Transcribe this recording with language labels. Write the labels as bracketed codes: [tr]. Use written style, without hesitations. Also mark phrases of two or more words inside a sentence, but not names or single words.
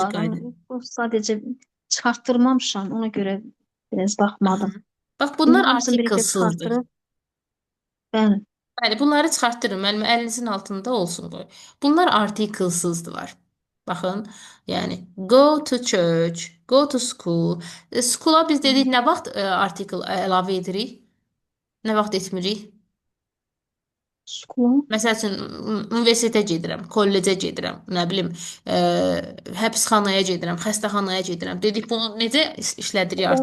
[az] bunların. qayda. Bu sadəcə çıxartdırmamışam. Ona görə biraz Aha. baxmadım. Bax, İndi bunlar hamısını birlikdə artiklsızdır. çıxartdırıb, bəli. Bəli, bunları çıxartdırın. Müəllimə əlinizin altında olsun qoy. Bunlar artiklsızdılar. Baxın, yəni [en] go to church, go to school. [az] School'a biz dedik nə vaxt artikl əlavə edirik? Nə vaxt etmirik? Skula. Məsəl üçün universitetə gedirəm, kollecə gedirəm, nə bilim, həbsxanaya gedirəm, xəstəxanaya gedirəm. Dedik bunu necə işlədirik